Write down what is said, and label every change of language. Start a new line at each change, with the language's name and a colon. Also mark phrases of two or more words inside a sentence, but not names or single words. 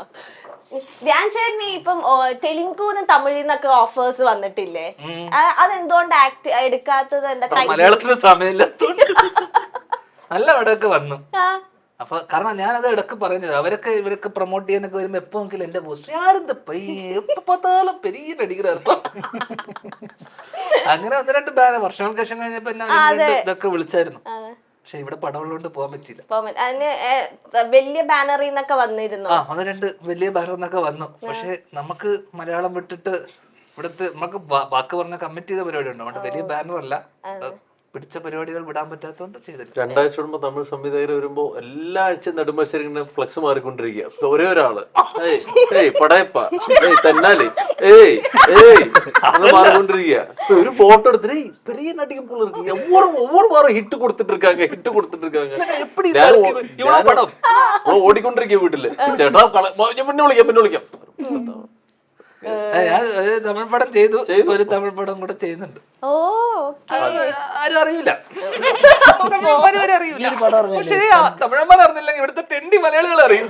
Malayalam: ധ്യാൻ ചേട്ടന് ഇപ്പം തെലുങ്കുന്നും തമിഴിന്നൊക്കെ ഓഫേഴ്സ് വന്നിട്ടില്ലേ, അതെന്തുകൊണ്ട് ആക്ട് എടുക്കാത്തത്? എന്താ മലയാളത്തിന് സമയമില്ലാത്തോണ്ട്. നല്ല പടമൊക്കെ വന്നു. അപ്പൊ കാരണം ഞാനത് ഇടക്ക് പറയുന്നത്, ഇവരൊക്കെ പ്രൊമോട്ട് ചെയ്യാനൊക്കെ വരുമ്പോ എപ്പോ നോക്കിയാലും എന്റെ പോസ്റ്റർ ആരെന്താ എപ്പോ
Tamil: பார்த்தாலும் பெரிய நடிகரா.
Malayalam: അങ്ങനെ 1-2 ബാനർ വർഷങ്ങൾക്ക് ശേഷം കഴിഞ്ഞപ്പോ ഇതൊക്കെ വിളിച്ചായിരുന്നു. പക്ഷെ ഇവിടെ പടമുള്ളതുകൊണ്ട് പോകാൻ പറ്റില്ല. അതിന് വലിയ ബാനറിൽ നിന്നൊക്കെ വന്നിരുന്നു. 1-2 വലിയ ബാനറിൽ നിന്നൊക്കെ വന്നു. പക്ഷെ നമുക്ക് മലയാളം വിട്ടിട്ട് ഇവിടുത്തെ നമുക്ക് വാക്ക് പറഞ്ഞ കമ്മിറ്റ് ചെയ്ത പരിപാടി ഉണ്ട്. അതുകൊണ്ട് വലിയ ബാനർ അല്ല, പിടിച്ച പരിപാടികൾ വിടാൻ പറ്റാത്തതുകൊണ്ട് ചെയ്തില്ല. 2 ആഴ്ച കൂടുമ്പോ തമിഴ് സംവിധായകർ വരുമ്പോ എല്ലാ ആഴ്ചയും നെടുമ്പാശ്ശേരി ഫ്ലക്സ് മാറിക്കൊണ്ടിരിക്കുക. ഒരേ ഒരാള് പടയപ്പ തെന്നാലി മാറിക്കൊണ്ടിരിക്കുക. ഒരു ഫോട്ടോ എടുത്തിട്ട്
Tamil: பெரிய நடிகை போல இருக்கு, ஒவ்வொரு வாரம் ஹிட் கொடுத்துட்டு இருக்காங்க.
Malayalam: ഓടിക്കൊണ്ടിരിക്കുക വീട്ടില്. ചേട്ടാ പിന്നെ വിളിക്കാം. ഞാൻ തമിഴ് പടം ചെയ്തു, ഒരു തമിഴ് പടം കൂടെ ചെയ്യുന്നുണ്ട്. ആരും അറിയില്ല, പക്ഷേ തമിഴന്മാർ അറിഞ്ഞില്ലെങ്കിൽ ഇവിടുത്തെ തെണ്ടി മലയാളികൾ അറിയും.